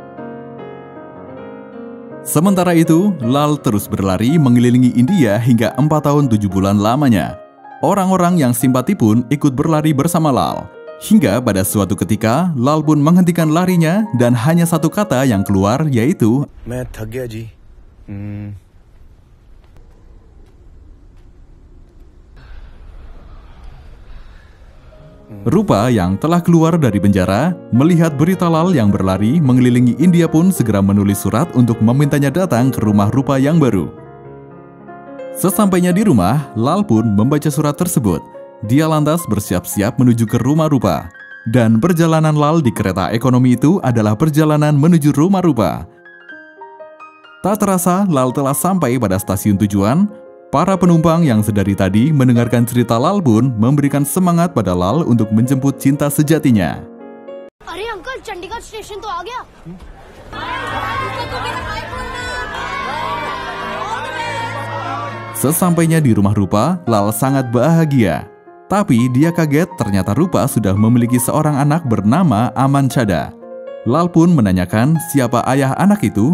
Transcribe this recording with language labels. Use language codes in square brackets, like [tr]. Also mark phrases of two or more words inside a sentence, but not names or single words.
[id] Sementara itu, Lal terus berlari mengelilingi India hingga 4 tahun 7 bulan lamanya. Orang-orang yang simpati pun ikut berlari bersama Lal. Hingga pada suatu ketika, Lal pun menghentikan larinya dan hanya satu kata yang keluar, yaitu [hi] मैं थक गया जी। [id] Rupa yang telah keluar dari penjara, melihat berita Lal yang berlari mengelilingi India pun segera menulis surat untuk memintanya datang ke rumah Rupa yang baru. Sesampainya di rumah, Lal pun membaca surat tersebut. Dia lantas bersiap-siap menuju ke rumah Rupa. Dan perjalanan Lal di kereta ekonomi itu adalah perjalanan menuju rumah Rupa. Tak terasa, Lal telah sampai pada stasiun tujuan. Para penumpang yang sedari tadi mendengarkan cerita Lal pun memberikan semangat pada Lal untuk menjemput cinta sejatinya. [hi] अरे अंकल चंडीगढ़ स्टेशन तो आ गया। [id] Sesampainya di rumah Rupa, Lal sangat bahagia. Tapi dia kaget ternyata Rupa sudah memiliki seorang anak bernama Aman Chada. Lal pun menanyakan siapa ayah anak itu.